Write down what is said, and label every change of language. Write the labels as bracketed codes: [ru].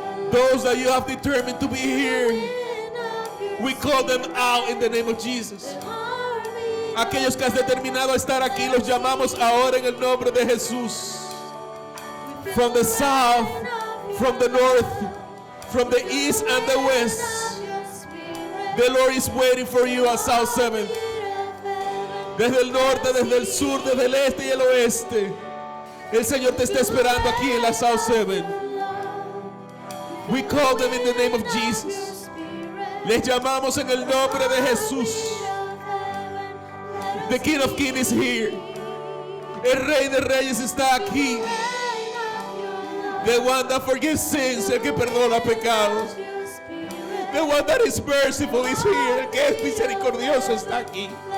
[en] Those that you have determined to be here, we call them out in the name of Jesus. [es] Aquellos que has determinado estar aquí, los llamamos ahora en el nombre de Jesús. [en] From the south, from the north, from the east and the west, the Lord is waiting for you at South 7. [es] Desde el norte, desde el sur, desde el este y el oeste, el Señor te está esperando aquí en la South 7. [en] We call them in the name of Jesus. [es] Les llamamos en el nombre de Jesús. [en] The King of Kings is here. [es] El Rey de Reyes está aquí. [en] The one that forgives sins, [es] el que perdona pecados. [en] The one that is merciful is here. [es] El que es misericordioso está aquí.